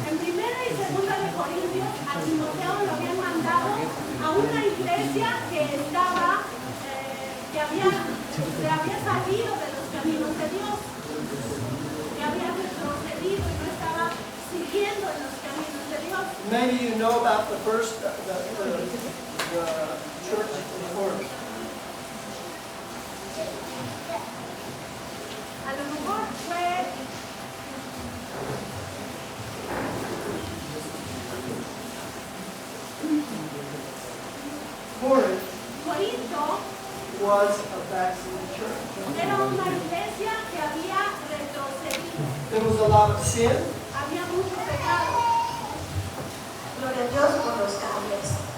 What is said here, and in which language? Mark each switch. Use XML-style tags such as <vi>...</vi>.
<es>en primera y segunda de Corintios, a Timoteo lo habían mandado a una iglesia que estaba, se había salido de los caminos de Dios, que había retrocedido y no estaba siguiendo en los caminos de Dios.</es> <en>Maybe you know about the first the church in Corinth.</en> <es>A lo mejor fue</es> <en>Corinth</en> <es>Corinto,</es> <en>was a backslidden church.</en> <es>era una iglesia que había retrocedido,</es> <en>There was a lot of sin.</en> <es>había mucho pecado. Gloria a Dios por los cambios.</es>